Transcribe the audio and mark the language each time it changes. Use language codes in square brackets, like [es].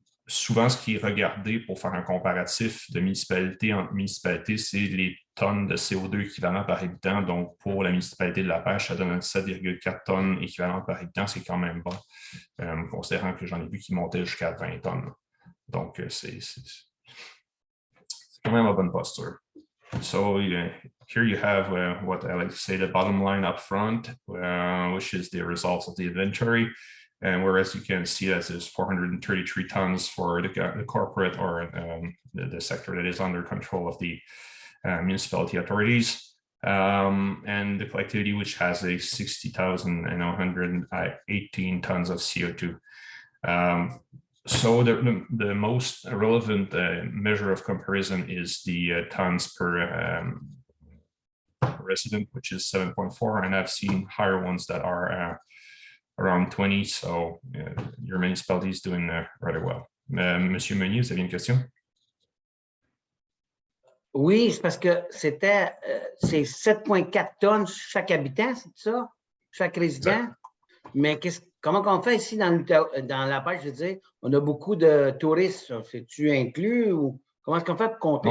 [fr] Souvent, ce qui est regardé pour faire un comparatif de municipalité en municipalité, c'est les tonnes de CO2 équivalent par habitant. Donc, pour la municipalité de La Pêche, ça donne 7,4 tonnes équivalent par habitant. C'est quand même bon, considérant que j'en ai vu qui montaient jusqu'à 20 tonnes. Donc, c'est quand même une bonne posture. [en] So here you have what I like to say, the bottom line up front, which is the results of the inventory. And whereas you can see that there's 433 tons for the corporate or the sector that is under control of the municipality authorities, and the collectivity, which has a 60,118 tons of CO2. So the most relevant measure of comparison is the tons per resident, which is 7.4, and I've seen higher ones that are around 20, so your municipality is doing rather well. [fr] Monsieur Meunier, vous avez une question? Oui, c'est parce que c'est 7,4 tonnes chaque habitant, c'est ça? Chaque résident? Exact. Mais comment on fait ici dans La Pêche, je veux dire, on a beaucoup de touristes, c'est-tu inclus ou comment est-ce qu'on fait pour compter